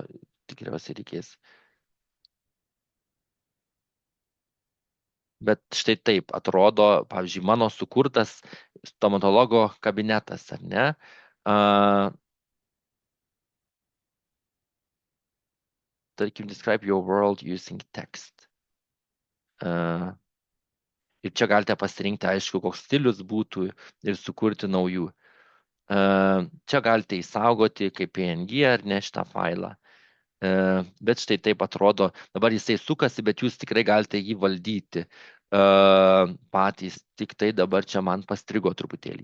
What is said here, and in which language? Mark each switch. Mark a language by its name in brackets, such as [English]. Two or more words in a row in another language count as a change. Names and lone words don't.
[Lithuanian] Tikriausiai reikės. Bet štai taip atrodo, pavyzdžiui, mano sukurtas stomatologo kabinetas, ar ne? Tarkim, [English] describe your world using text. [Lithuanian] Ir čia galite pasirinkti, aišku, koks stilius būtų ir sukurti naujų. Čia galite įsaugoti kaip PNG ar ne šitą failą. Bet štai taip atrodo, dabar jisai sukasi, bet jūs tikrai galite jį valdyti patys, tik tai dabar čia man pastrigo truputėlį.